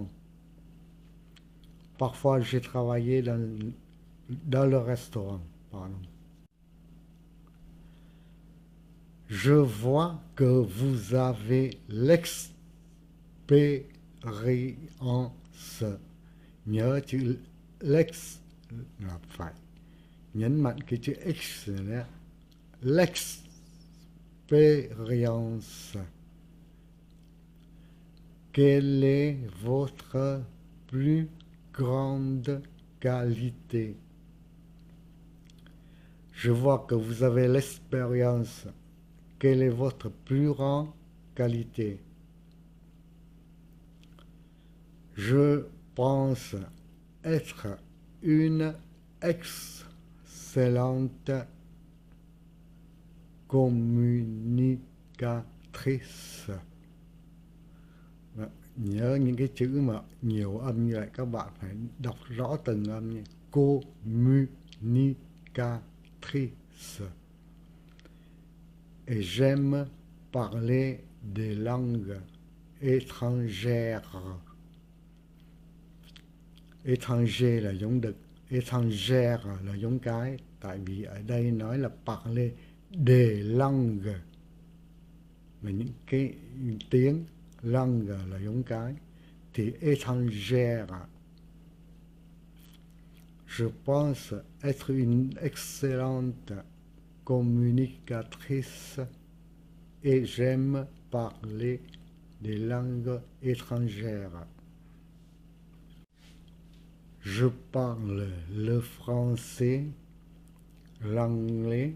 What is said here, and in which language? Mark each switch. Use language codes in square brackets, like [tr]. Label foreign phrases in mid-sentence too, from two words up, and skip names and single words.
[fr] Parfois, j'ai travaillé dans le restaurant. Pardon. Je vois que vous avez l'expérience. [vi] Nhớ chữ l'ex là phải nhấn mạnh cái chữ X này. [fr] L'expérience. Quelle est votre plus grande qualité? Je vois que vous avez l'expérience. Quelle est votre plus grande qualité? Je pense être une excellente communicatrice. [vi] Nhớ những cái chữ mà nhiều âm như vậy các bạn phải đọc rõ từng âm như communicatrice. [fr] Et j'aime parler des langues étrangères. [vi] Étranger là giống đực, étrangère là giống cái. Tại vì ở đây nói là [fr] parler des langues, [vi] là những cái tiếng, langue là giống cái, thì étrangère. [fr] Je pense être une excellente communicatrice et j'aime parler des langues étrangères. Je parle le français, l'anglais.